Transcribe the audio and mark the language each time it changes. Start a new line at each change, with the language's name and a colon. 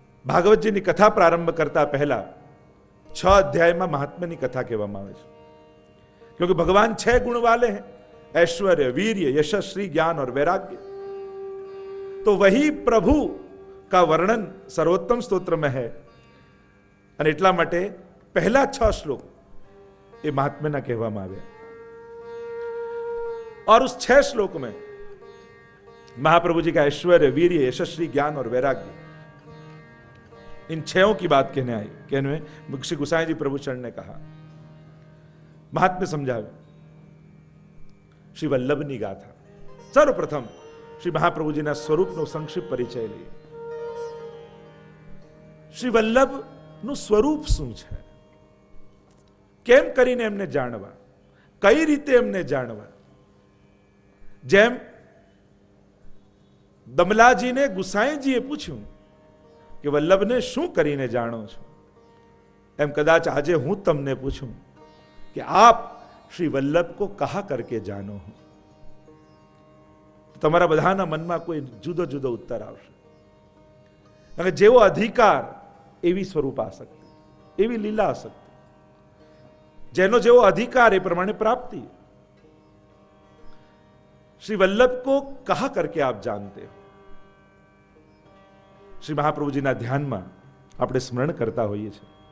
Gujarati: ભાગવતજીની કથા પ્રારંભ કરતા પહેલા 6 અધ્યાયમાં મહાત્મ્યની કથા કહેવામાં આવે છે.
Hindi: क्योंकि भगवान 6 गुण वाले हैं: ऐश्वर्य, वीर्य, यश, श्री, ज्ञान और वैराग्य. तो वही प्रभु का वर्णन सर्वोत्तम स्तोत्र में है.
Gujarati: અને એટલા માટે પહેલા 6 શ્લોક એ महात्म्यના કહેવામાં આવ્યા.
Hindi: और उस 6 श्लोक में महाप्रभु जी का ऐश्वर्य, वीर्य, यशस्वी, ज्ञान और वैराग्य, इन 6 की बात कहने में श्री गुसाई जी प्रभुचरण ने कहा. महात्म्य समझावे.
Gujarati: श्री वल्लभની ગાથા. સર્વપ્રથમ શ્રી મહાપ્રભુજીના સ્વરૂપનો સંક્ષિપ્ત પરિચય લઈએ. શ્રી વલ્લભનું સ્વરૂપ શું છે, કેમ કરીને એમને જાણવા, કઈ રીતે એમને જાણવા. જેમ દમલાજીને ગુસાઈજીએ પૂછ્યું કે વલ્લભને શું કરીને જાણો છો, એમ કદાચ આજે હું તમને પૂછું
Hindi: कि आप श्री वल्लभ को कहा करके जानो हो,
Gujarati: તમારા બધાના મનમાં કોઈ જુદો જુદો ઉત્તર આવશે. અને જેવો અધિકાર એવી સ્વરૂપ આસક્તિ, એવી લીલા આસક્તિ. જેનો જેવો અધિકાર એ પ્રમાણે પ્રાપ્તિ.
Hindi: श्री वल्लभ को कहा करके आप जानते हो.
Gujarati: श्री महाप्रभुजीના ધ્યાનમાં આપણે સ્મરણ કરતા હોઈએ છીએ.